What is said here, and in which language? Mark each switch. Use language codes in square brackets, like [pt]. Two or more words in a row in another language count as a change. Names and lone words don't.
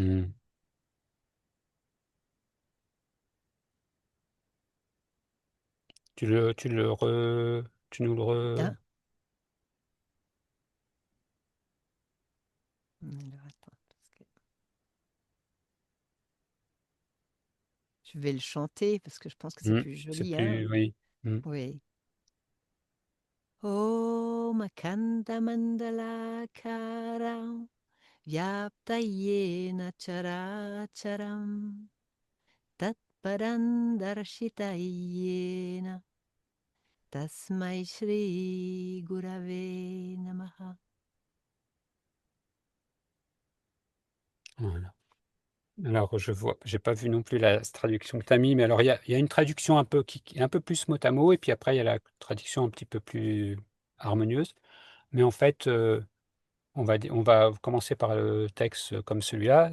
[fr] Mmh. Tu nous le re Hein? Alors attends, parce que je vais le chanter parce que je pense que c'est plus c'est joli, hein? plus, oui. Mmh. Oui. [sa] Om Akandamandalakaram Vyaptayena Characharam Tatparandarshitayena Tasmai Shri Gurave Namaha. [fr] Voilà. Alors je vois, j'ai pas vu non plus la traduction que tu as mis, mais alors il y a une traduction un peu qui est un peu plus mot à mot, et puis après il y a la traduction un petit peu plus harmonieuse. Mais en fait, on va commencer par le texte comme celui-là.